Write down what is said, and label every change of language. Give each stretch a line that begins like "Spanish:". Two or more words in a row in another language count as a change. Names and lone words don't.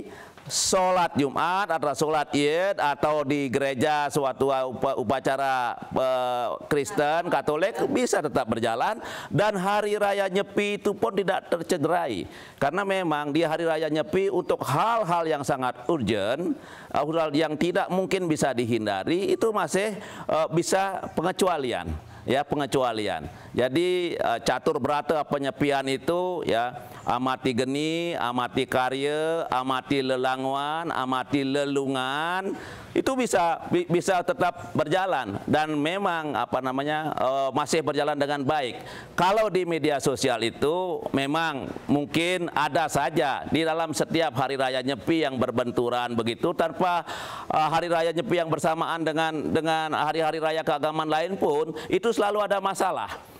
Indonesian: Sholat Jumat atau sholat Id atau di gereja suatu upacara Kristen, Katolik bisa tetap berjalan, dan hari raya Nyepi itu pun tidak tercederai, karena memang di hari raya Nyepi untuk hal-hal yang sangat urgent, hal yang tidak mungkin bisa dihindari, itu masih bisa pengecualian. Ya, pengecualian. Jadi catur berata penyepian itu ya, amati geni, amati karya, amati lelangwan, amati lelungan, itu bisa tetap berjalan, dan memang masih berjalan dengan baik. Kalau di media sosial itu memang mungkin ada saja di dalam setiap hari raya Nyepi yang berbenturan begitu, tanpa hari raya Nyepi yang bersamaan dengan hari-hari raya keagamaan lain pun itu selalu ada masalah.